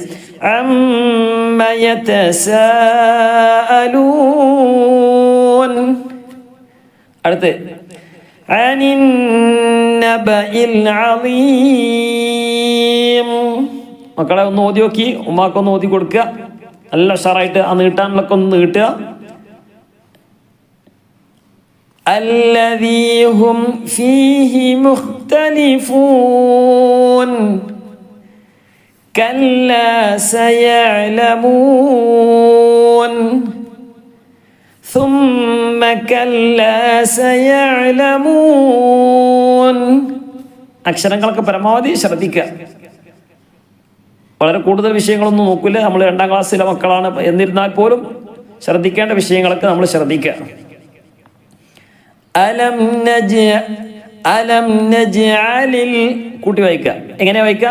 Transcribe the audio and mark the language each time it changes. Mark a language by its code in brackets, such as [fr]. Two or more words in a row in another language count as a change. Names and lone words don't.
[ar] عم يتساءلون. അടുത്ത് عن النبإ العظيم. [ml] മക്കളെ ഒന്ന് ഓതി നോക്കി, ഉമ്മാക്കൊന്ന് ഓതി കൊടുക്കുക. നല്ല ഉഷാറായിട്ട് ആ നീട്ടാനുള്ളൊക്കെ ഒന്ന് നീട്ടുക. [ar] الذي هم فيه مختلفون كلا سيعلمون ثم كلا سيعلمون. [ml] അക്ഷരങ്ങളൊക്കെ പരമാവധി ശ്രദ്ധിക്കുക. വളരെ കൂടുതൽ വിഷയങ്ങളൊന്നും നോക്കില്ല, നമ്മൾ 2ാം ക്ലാസ്സിലെ മക്കളാണ്. എന്നിരുന്നാൽ പോലും ശ്രദ്ധിക്കേണ്ട വിഷയങ്ങളൊക്കെ നമ്മൾ ശ്രദ്ധിക്കുക. [ar] ألم نجعل [ml] കൂട്ടി വായിക്കുക. എങ്ങനെ വായിക്കുക?